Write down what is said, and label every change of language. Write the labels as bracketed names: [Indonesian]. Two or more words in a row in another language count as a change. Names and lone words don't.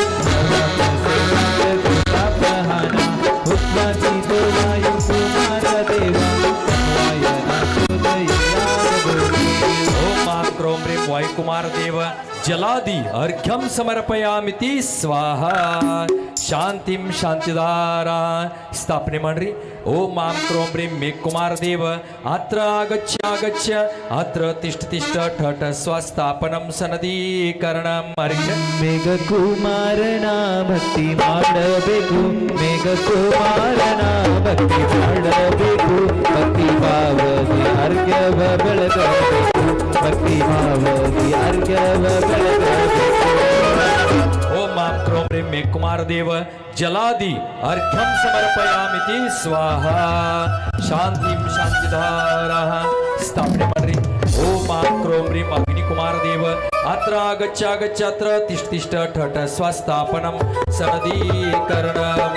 [Sanskrit] वायुकुमारदेव जलादि अर्घ्यं समर्पयामिति स्वाहा शांतिं शांतिदारा स्थापने मड्री ओम मां क्रों ह्रीं मेघकुमारदेव अत्र आगच्छ अत्र तिष्ठ ठठ स्वस्थापनं सनदीकरणं अर्घ्य [Kannada] ಮೇಘಕುಮಾರನ ಭಕ್ತಿ ಮಾಡಬೇಕು ಮೇಘಕುಮಾರನ ಭಕ್ತಿ ಮಾಡಬೇಕು ಭಕ್ತಿ ಭಾವದಿ ಅರ್ಘ್ಯವ ಬೆಳಗಬೇಕು ಭಕ್ತಿ ಭಾವದಿ ಅರ್ಘ್ಯವ ಬೆಳಗಬೇಕು [Sanskrit] ओम मां क्रों ह्रीं मेघकुमारदेव जलादि अर्घ्यं समर्पयामिति स्वाहा शांतिं शांतिधारा स्थापने मड्री ओम मां क्रों ह्रीं अग्निकुमारदेव अत्र आगच्छ अत्र तिष्ठ ठठ स्वस्थापनं सनदीकरणं